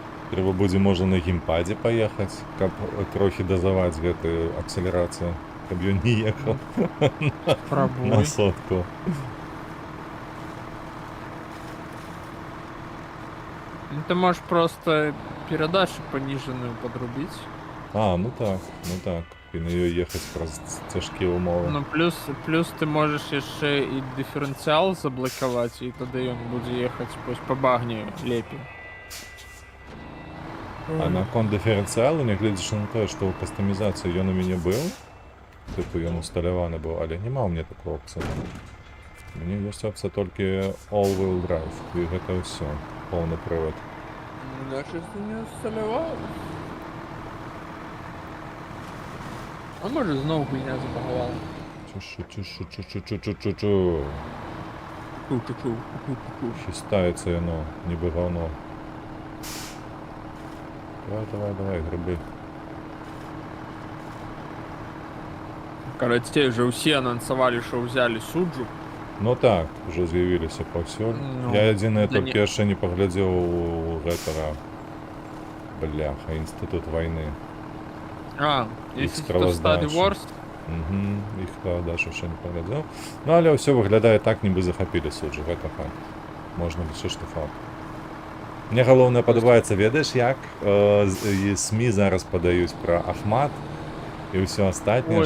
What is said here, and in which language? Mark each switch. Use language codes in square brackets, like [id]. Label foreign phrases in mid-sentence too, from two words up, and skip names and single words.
[be] Трэба будзе можа на геймпадзе паехаць, каб трохі дазаваць гэтую акселерацыю, каб ён не ехаў на [ru] Пробуй. [be] сотку. [ru] Ну, ты можешь просто передачу пониженную подрубить. А, ну так. [be] І на ёй ехаць праз цяжкія ўмовы. Ну, [ru] плюс ты можешь [be] яшчэ і дифференциал заблокаваць, і тады ён будзе ехаць по багне лепей. А наконт дыферэнцыялу, нягледзячы на тое, што ў кастамізацыі ён у мяне быў, тыпу ён усталяваны быў, але няма ў мне такой опцыі. У мяне ёсць опцыя толькі [en] all-wheel drive, [be] і гэта ўсё, поўны прывад. [ru] Значит, ты не усталявал. А может, [be] зноў гульня забагавала. Чу-чу-чу-чу-чу-чу-чу-чу-чу. Хістаецца яно, нібы гаўно. Давай, грыбы. Карацей, уже ўсе анансавалі, што ўзялі суджу. Ну так, уже з'явіліся паўсюль. Ну, Я адзінае да толькі яшчэ не паглядзеў у гэтага, бляха, інстытут вайны. А, Іх [ru] если кто стадий [be] справаздача. ворст, Іх даже яшчэ не паглядзеў. Ну але ўсё выглядае так, нібы захапілі суджу, гэта факт. Можна лічыць, што факт. Мне галоўнае падабаецца, ведаеш, як СМІ зараз падаюць пра Ахмат і ўсё астатняе,